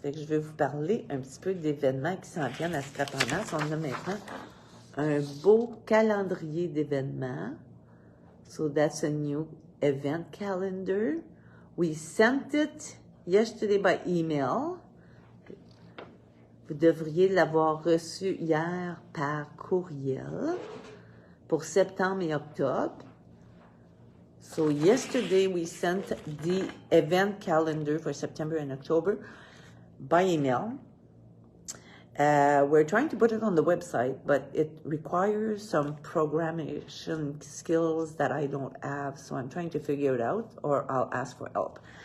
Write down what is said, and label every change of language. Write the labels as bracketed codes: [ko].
[fr] Fait que je vais vous parler un petit peu d'événements qui s'en viennent à Scrap en Masse. On a maintenant un beau calendrier d'événements. [en] So that's a new event calendar. We sent it yesterday by email. [fr] Vous devriez l'avoir reçu hier par courriel pour septembre et octobre. [en] So yesterday we sent the event calendar for September and October by email. We're trying to put it on the website, but it requires some programming skills that I don't have, so I'm trying to figure it out, or I'll ask for help.